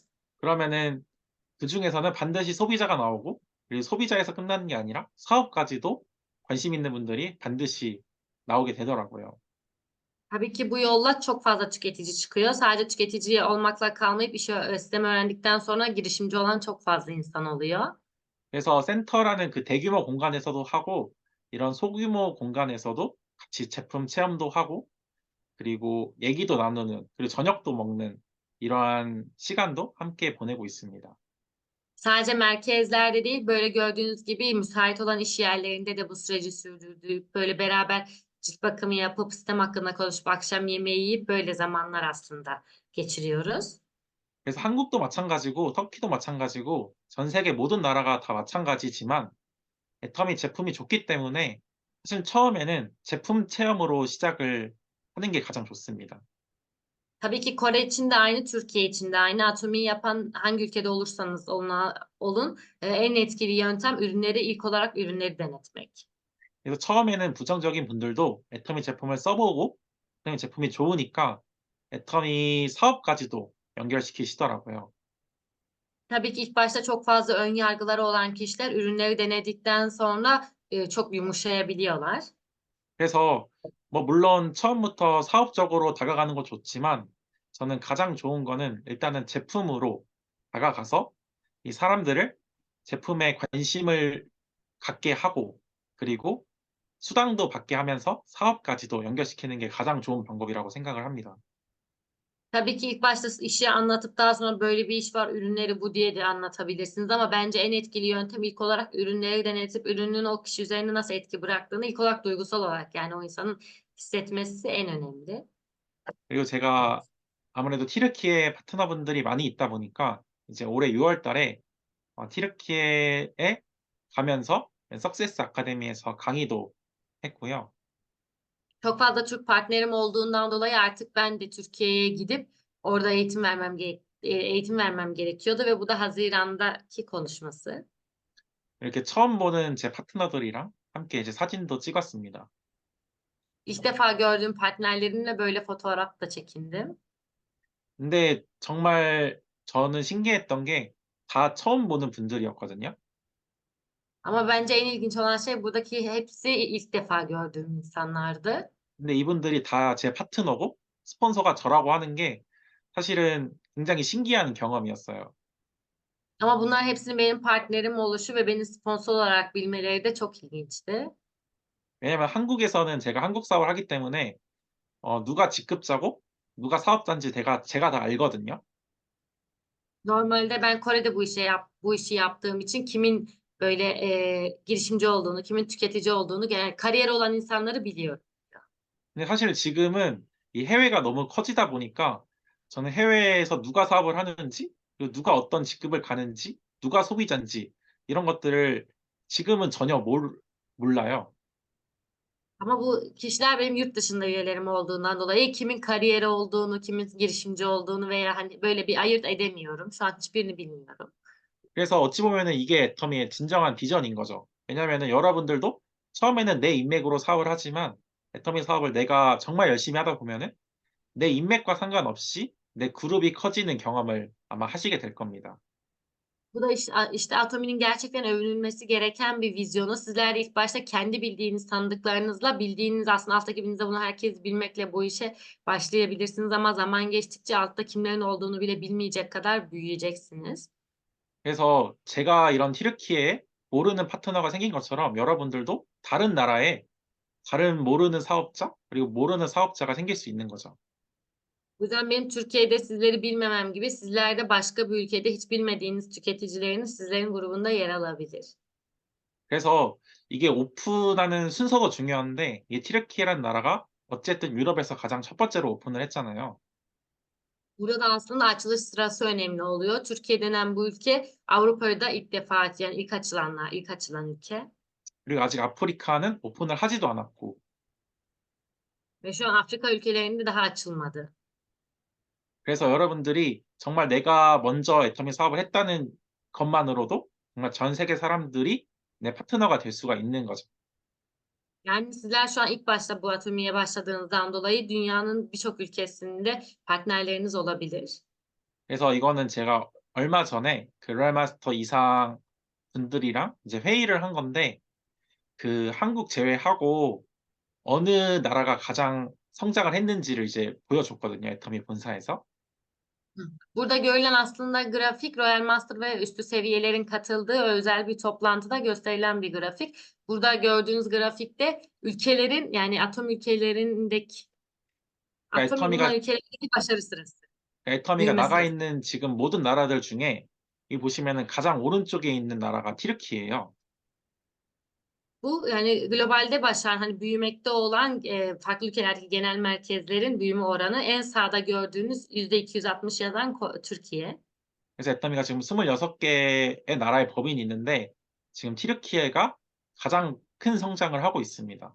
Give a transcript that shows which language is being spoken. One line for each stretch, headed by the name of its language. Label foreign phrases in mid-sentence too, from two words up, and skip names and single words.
Korean: 그러면은 그중에서는 반드시 소비자가 나오고 그리고 소비자에서 끝나는 게 아니라 사업까지도 관심 있는 분들이 반드시 나오게 되더라고요.
Turkish: Tabii ki bu yolla çok fazla tüketici çıkıyor. Sadece tüketici olmakla kalmayıp sistemi öğrendikten sonra girişimci olan çok fazla insan oluyor.
Korean: 그래서 센터라는 그 대규모 공간에서도 하고 이런 소규모 공간에서도 같이 제품 체험도 하고 그리고 얘기도 나누는 그리고 저녁도 먹는 이러한 시간도 함께 보내고 있습니다.
Turkish: Sadece merkezlerde değil, böyle gördüğünüz gibi müsait olan iş yerlerinde de bu süreci sürdürdük. Böyle beraber cilt bakımı yapıp sistem hakkında konuşup akşam yemeği yiyip böyle zamanlar aslında geçiriyoruz.
Korean: 그래서 한국도 마찬가지고 터키도 마찬가지고 전 세계 모든 나라가 다 마찬가지지만 애터미 제품이 좋기 때문에 사실 처음에는 제품 체험으로 시작을 하는 게 가장 좋습니다.
Turkish: Tabii ki Kore için de aynı, Türkiye için de aynı. Atomi'yi yapan hangi ülkede olursanız olun, en etkili yöntem ürünleri ilk olarak ürünleri denetmek.
Korean: 그래서 처음에는 부정적인 분들도 애터미 제품을 써보고 애터미 제품이 좋으니까 애터미 사업까지도 연결시키시더라고요.
Turkish: Tabii ki ilk başta çok fazla ön yargıları olan kişiler ürünleri denedikten sonra çok yumuşayabiliyorlar.
Korean: 그래서 뭐 물론 처음부터 사업적으로 다가가는 거 좋지만 저는 가장 좋은 거는 일단은 제품으로 다가가서 이 사람들을 제품에 관심을 갖게 하고 그리고 수당도 받게 하면서 사업까지도 연결시키는 게 가장 좋은 방법이라고 생각을 합니다.
Turkish: Tabii ki ilk başta işi anlatıp daha sonra böyle bir iş var, ürünleri bu diye de anlatabilirsiniz ama bence en etkili yöntem ilk olarak ürünleri denetip ürünün o kişi üzerinde nasıl etki bıraktığını ilk olarak duygusal olarak yani o insanın hissetmesi en önemli.
Korean: 그리고 제가 아무래도 튀르키예 파트너분들이 많이 있다 보니까 이제 올해 6월 달에 튀르키예에 가면서 석세스 아카데미에서 강의도 했고요.
Turkish: Çok fazla Türk partnerim olduğundan dolayı artık ben de Türkiye'ye gidip orada eğitim vermem gerekiyordu ve bu da Haziran'daki konuşması.
Korean: 이렇게 처음 보는 제 파트너들이랑 함께 이제 사진도 찍었습니다.
Turkish: İlk defa gördüğüm partnerlerimle böyle fotoğraf da çekindim.
Korean: 근데 정말 저는 신기했던 게 다 처음 보는 분들이었거든요.
Turkish: Ama bence en ilginç olan şey buradaki hepsi ilk defa gördüğüm insanlardı.
Korean: 근데 이분들이 다 제 파트너고 스폰서가 저라고 하는 게 사실은 굉장히 신기한 경험이었어요.
Turkish: Ama bunlar hepsinin benim partnerim oluşu ve beni sponsor olarak bilmeleri de çok ilginçti.
Korean: 왜냐면 한국에서는 제가 한국 사업을 하기 때문에 누가 직급자고 누가 사업자인지 제가 다 알거든요.
Turkish: Normalde ben Kore'de bu işi yaptığım için kimin böyle, girişimci olduğunu, kimin tüketici olduğunu, kariyer olan insanları biliyorum.
Korean: 근데 사실 지금은 이 해외가 너무 커지다 보니까 저는 해외에서 누가 사업을 하는지 그리고 누가 어떤 직급을 가는지 누가 소비자인지 이런 것들을 지금은 전혀 몰라요.
Turkish: Ama bu kişiler benim yurt dışında üyelerim olduğundan dolayı kimin kariyeri olduğunu, kimin girişimci olduğunu veya, hani, böyle bir ayırt edemiyorum. Şu an hiçbirini bilmiyorum.
Korean: 그래서 어찌 보면은 이게 애터미의 진정한 비전인 거죠. 왜냐면은 여러분들도 처음에는 내 인맥으로 사업을 하지만 애터미 사업을 내가 정말 열심히 하다 보면은 내 인맥과 상관없이 내 그룹이 커지는 경험을 아마 ha시게 될 겁니다.
Turkish: Bu da işte Atomi'nin gerçekten övünülmesi gereken bir vizyonu. Sizler de ilk başta kendi bildiğiniz tanıdıklarınızla, bildiğiniz aslında alt ekibinizde bunu herkes bilmekle bu işe başlayabilirsiniz ama zaman geçtikçe altta kimlerin olduğunu bile bilmeyecek kadar büyüyeceksiniz.
Korean: 그래서 제가 이런 튀르키예에 모르는 파트너가 생긴 것처럼 여러분들도 다른 나라에 다른 모르는 사업자 그리고 모르는 사업자가 생길 수 있는 거죠.
Turkish: Bu yüzden benim Türkiye'de sizleri bilmemem gibi sizler de başka bir ülkede hiç bilmediğiniz tüketicileriniz sizlerin grubunda yer alabilir.
Korean: 그래서 이게 오픈하는 순서도 중요한데 이 튀르키예라는 나라가 어쨌든 유럽에서 가장 첫 번째로 오픈을 했잖아요.
Turkish: Burada aslında açılış sırası önemli oluyor. Türkiye denen bu ülke Avrupa'da ilk defa yani ilk açılan ülke.
Korean: 그리고 아직 아프리카는 오픈을 하지도 않았고
Turkish: Ve şu an Afrika ülkelerinde daha açılmadı.
Korean: 그래서 여러분들이 정말 내가 먼저 애터미 사업을 했다는 것만으로도 정말 전 세계 사람들이 내 파트너가 될 수가 있는 거죠.
Turkish: Yani sizler şu an ilk başta bu Atomi'ye başladığınızdan dolayı dünyanın birçok ülkesinde partnerleriniz olabilir.
Korean: 그래서 이거는 제가 얼마 전에 그 로얄 마스터 이상 분들이랑 이제 회의를 한 건데 그 한국 제외하고 어느 나라가 가장 성장을 했는지를 이제 보여줬거든요, 애터미 본사에서.
Turkish: Burada görülen aslında grafik Royal Master ve üstü seviyelerin katıldığı özel bir toplantıda gösterilen bir grafik. Burada gördüğünüz grafikte ülkelerin yani
Korean: 그러니까
Turkish: Atomi bulunan ülkelerdeki başarı sırası.
Korean: 애터미가
Turkish: Büyüme
Korean: 나가
Turkish: sırası.
Korean: 있는 지금 모든 나라들 중에 여기 보시면은 가장 o른쪽에 있는 나라가 튀르키예요.
Turkish: Bu yani globalde başlayan hani büyümekte olan farklı ülkelerdeki genel merkezlerin büyüme oranı en sağda gördüğünüz %260 yazan Türkiye.
Korean: 그래서 애터미가 지금 26개의 나라의 법인이 있는데 지금 튀르키예가 가장 큰 성장을 하고 있습니다.